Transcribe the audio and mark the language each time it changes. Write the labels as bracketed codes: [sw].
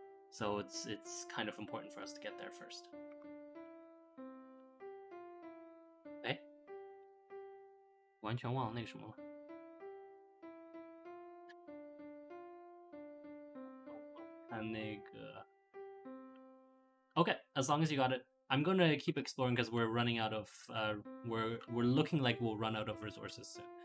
[en] So it's kind of important for us to get there first. [zh] 哎，完全忘了那个什么了。看那个 [en] Okay, as long as you got it. I'm gonna keep exploring because we're running out of we're looking like we'll run out of resources soon.